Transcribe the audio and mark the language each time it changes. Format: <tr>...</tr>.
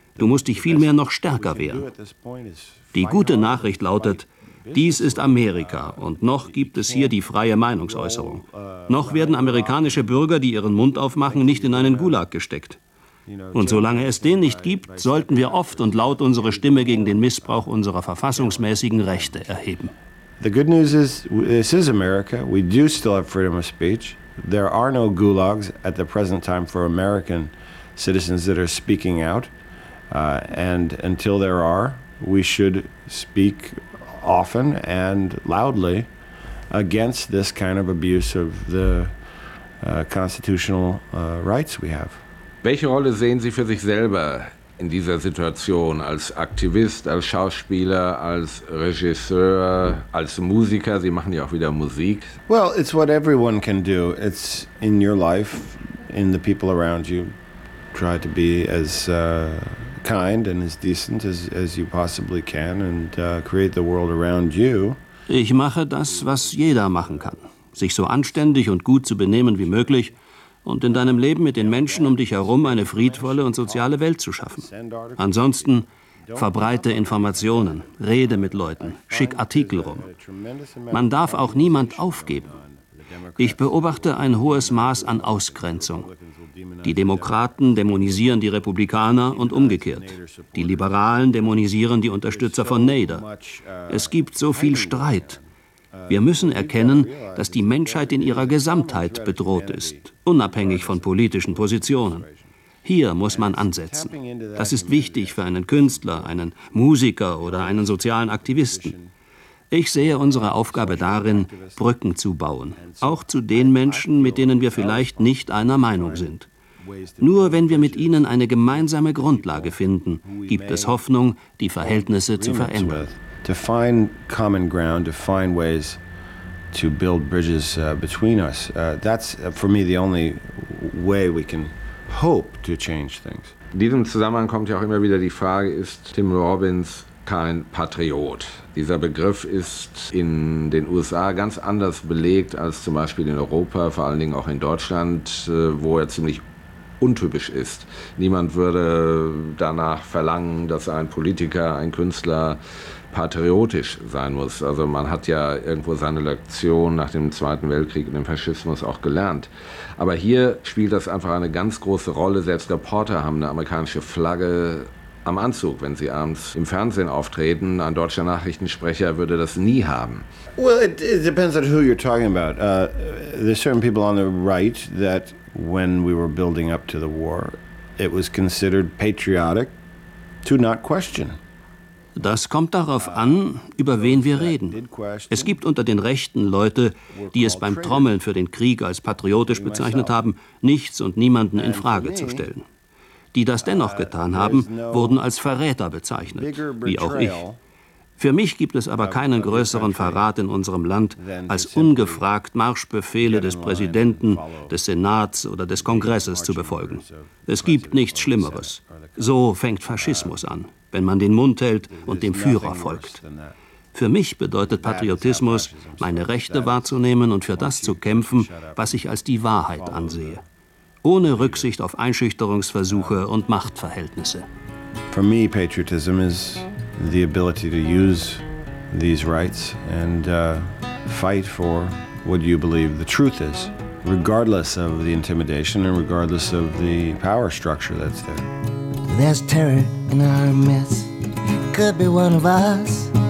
<de>Du musst dich vielmehr noch stärker wehren. Die gute Nachricht lautet, dies ist Amerika und noch gibt es hier die freie Meinungsäußerung. Noch werden amerikanische Bürger, die ihren Mund aufmachen, nicht in einen Gulag gesteckt. Und solange es den nicht gibt, sollten wir oft und laut unsere Stimme gegen den Missbrauch unserer verfassungsmäßigen Rechte erheben.</de> <en>The good news is, this is America. We do still have freedom of speech. There are no gulags at the present time for American citizens that are speaking out. And until there are, we should speak often and loudly against this kind of abuse of the constitutional rights we have.</en> <de>Welche Rolle sehen Sie für sich selber in dieser Situation als Aktivist, als Schauspieler, als Regisseur, als Musiker? Sie machen ja auch wieder Musik.</de> <en>Well, it's what everyone can do. It's in your life, in the people around you. Try to be as kind and as decent as you possibly can and create the world around you.</en> <de>Ich mache das, was jeder machen kann. Sich so anständig und gut zu benehmen wie möglich und in deinem Leben mit den Menschen um dich herum eine friedvolle und soziale Welt zu schaffen. Ansonsten verbreite Informationen, rede mit Leuten, schick Artikel rum. Man darf auch niemand aufgeben. Ich beobachte ein hohes Maß an Ausgrenzung. Die Demokraten dämonisieren die Republikaner und umgekehrt. Die Liberalen dämonisieren die Unterstützer von Nader. Es gibt so viel Streit. Wir müssen erkennen, dass die Menschheit in ihrer Gesamtheit bedroht ist, unabhängig von politischen Positionen. Hier muss man ansetzen. Das ist wichtig für einen Künstler, einen Musiker oder einen sozialen Aktivisten. Ich sehe unsere Aufgabe darin, Brücken zu bauen, auch zu den Menschen, mit denen wir vielleicht nicht einer Meinung sind. Nur wenn wir mit ihnen eine gemeinsame Grundlage finden, gibt es Hoffnung, die Verhältnisse zu verändern.</de> <en>To find common ground, to find ways to build bridges between us. That's for me the only way we can hope to change things.</en> <de>In diesem Zusammenhang kommt ja auch immer wieder die Frage, ist Tim Robbins kein Patriot? Dieser Begriff ist in den USA ganz anders belegt als zum Beispiel in Europa, vor allen Dingen auch in Deutschland, wo er ziemlich untypisch ist. Niemand würde danach verlangen, dass ein Politiker, ein Künstler patriotisch sein muss. Also man hat ja irgendwo seine Lektion nach dem Zweiten Weltkrieg und dem Faschismus auch gelernt. Aber hier spielt das einfach eine ganz große Rolle. Selbst Reporter haben eine amerikanische Flagge am Anzug, wenn sie abends im Fernsehen auftreten. Ein deutscher Nachrichtensprecher würde das nie haben.</de> <en>Well, it depends on who you're talking about. There's certain people on the right that when we were building up to the war, it was considered patriotic to not question.</en> <de>Das kommt darauf an, über wen wir reden. Es gibt unter den Rechten Leute, die es beim Trommeln für den Krieg als patriotisch bezeichnet haben, nichts und niemanden in Frage zu stellen. Die das dennoch getan haben, wurden als Verräter bezeichnet, wie auch ich. Für mich gibt es aber keinen größeren Verrat in unserem Land, als ungefragt Marschbefehle des Präsidenten, des Senats oder des Kongresses zu befolgen. Es gibt nichts Schlimmeres. So fängt Faschismus an, wenn man den Mund hält und dem Führer folgt. Für mich bedeutet Patriotismus, meine Rechte wahrzunehmen und für das zu kämpfen, was ich als die Wahrheit ansehe. Ohne Rücksicht auf Einschüchterungsversuche und Machtverhältnisse.</de> <en>For me, patriotism is the ability to use these rights and fight for what you believe the truth is, regardless of the intimidation and regardless of the power structure that's there. There's terror in our midst. Could be one of us.</en>